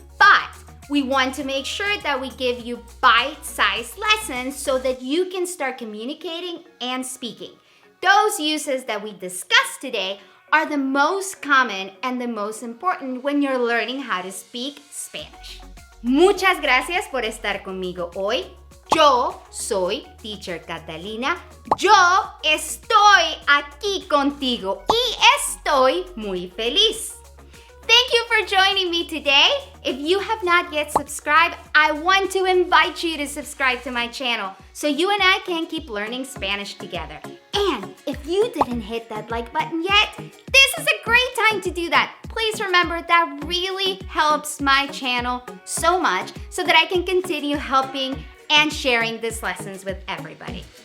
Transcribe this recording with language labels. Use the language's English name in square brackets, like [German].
[English] But we want to make sure that we give you bite-sized lessons so that you can start communicating and speaking. Those uses that we discussed today are the most common and the most important when you're learning how to speak Spanish. [Spanish] Muchas gracias por estar conmigo hoy. Yo soy Teacher Catalina. Yo estoy aquí contigo y estoy muy feliz. [English] Thank you for joining me today. If you have not yet subscribed, I want to invite you to subscribe to my channel so you and I can keep learning Spanish together. And if you didn't hit that like button yet, this is a great time to do that. Please remember that really helps my channel so much so that I can continue helping and sharing these lessons with everybody.